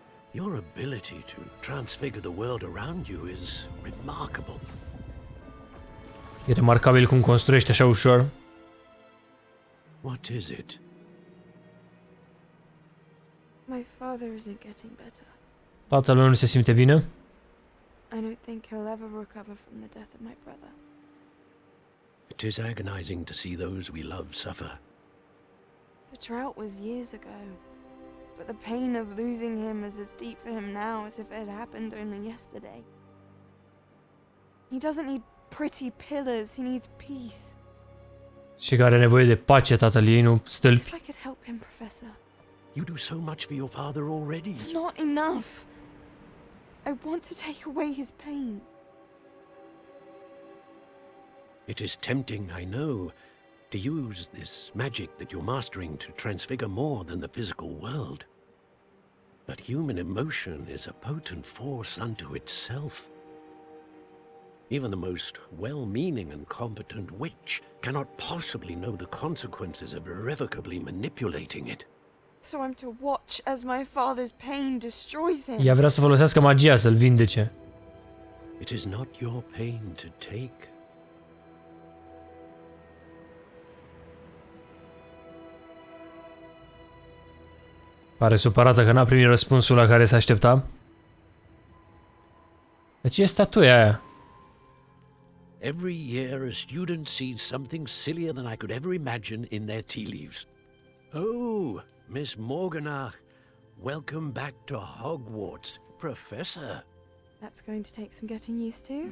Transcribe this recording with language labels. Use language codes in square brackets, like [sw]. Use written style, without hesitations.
[en] Your ability to transfigure the world around you is remarkable. [ro] E remarcabil cum construiește așa ușor. [en] What is it? My father isn't getting better. [ro] Tatăl meu nu se simte bine. [en] I don't think he'll ever recover from the death of my brother. It is agonizing to see those we love suffer. The drought was years ago, but the pain of losing him is as deep for him now as if it had happened only yesterday. He doesn't need pretty pillars, he needs peace. [ro] Și care are nevoie de pace, tatăl ei, nu [en] If [ro] stâlpi. [en] I could help him, Professor. You do so much for your father already. It's not enough. I want to take away his pain. It is tempting, I know, to use this magic that you're mastering to transfigure more than the physical world. But human emotion is a potent force unto itself. Even the most well-meaning and competent witch cannot possibly know the consequences of irrevocably manipulating it. So I'm to watch as my father's pain destroys him. [ro] Ea vrea să folosească magia să-l vindece. [en] It is not your pain to take. [ro] Pare supărată că n-a primit răspunsul la care se aștepta. De ce e statuia aia? [en] Every year a student sees something sillier than I could ever imagine in their tea leaves. Oh, Miss Morganach, welcome back to Hogwarts, Professor. That's going to take some getting used to.